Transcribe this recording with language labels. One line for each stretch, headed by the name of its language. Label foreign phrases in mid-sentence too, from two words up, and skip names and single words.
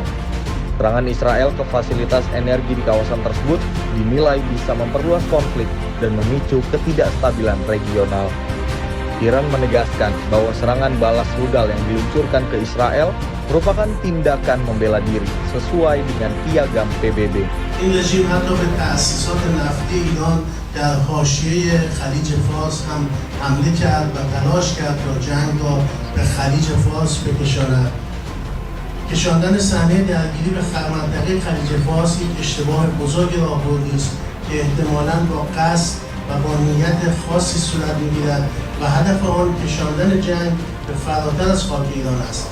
Indonesian: Serangan Israel ke fasilitas energi di kawasan tersebut dinilai bisa memperluas konflik dan memicu ketidakstabilan regional. Iran menegaskan bahwa serangan balas rudal yang diluncurkan ke Israel merupakan tindakan membela diri sesuai dengan piagam PBB.
Persian: این رژیم حتی به تأسیسات نفتی ایران در حاشیه خلیج فارس هم حمله کرد و تلاش کرد تا جنگ را به خلیج فارس بکشاند. کشاندن صحنه درگیری به منطقه خلیج فارس یک اشتباه بزرگ راهبردی است که احتمالاً با قصد و با نیت خاصی صورت می‌گیرد و هدف آن کشاندن جنگ به فراتر از خاک ایران است.